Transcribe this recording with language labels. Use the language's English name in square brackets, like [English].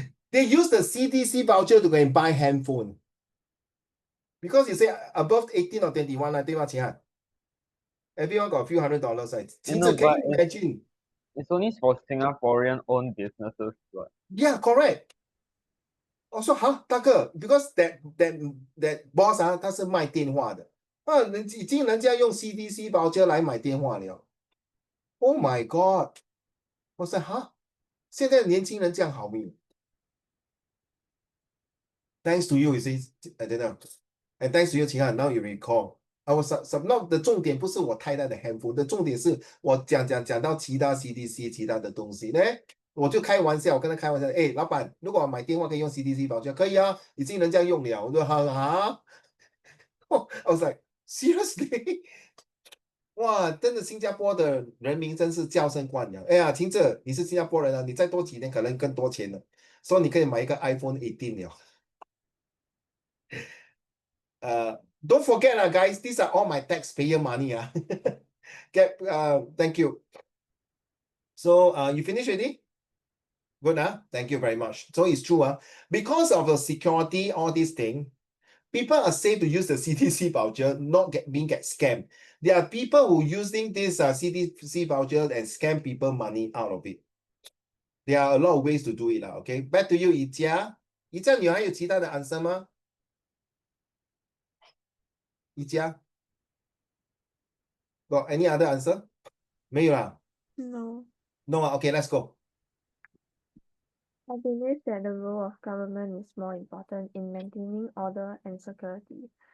[English] They use the CDC voucher to go and buy handphone. Because you say above 18 or 21, I think Qinghan. Everyone got a few $100, right? Can you imagine? It's only for Singaporean owned businesses. But Yeah, correct. [Chinese] Also,大哥 [English] because that boss [Chinese] 他是卖电话的已经人家用 CDC voucher 来买电话了 [English] Oh my god [Chinese] 我说现在年轻人这样好命 [English] Thanks to you see I don't know and thanks to you Qinghan now you recall I was not [Chinese] 的重点不是我太太的 handphone 的重点是我讲到其他 CDC 其他的东西呢我就开玩笑我跟他开玩笑老板如果买电话可以用 CDC voucher 可以已经人家用了我说 [English] I was like seriously [Chinese] 哇，真的新加坡的人民真是娇生惯养。哎呀，听着，你是新加坡人啊，你再多几年可能更多钱了，所以你可以买一个 iPhone 18了。 [English] Don't forget, guys, these are all my taxpayer money. Thank you. So, you finished already? Good, thank you very much. So it's true, because of the security, all these things, people are safe to use the CTC voucher, not get scammed. There are people who using this CTC voucher and scam people money out of it. There are a lot of ways to do it, okay? Back to you, 宜家。 [Chinese] 宜家，你还有其他的 answer 吗？ [English] 宜家 got any other answer? [Chinese] 没有啦。 [English] No. No, okay, let's go. I believe that the role of government is more important in maintaining order and security.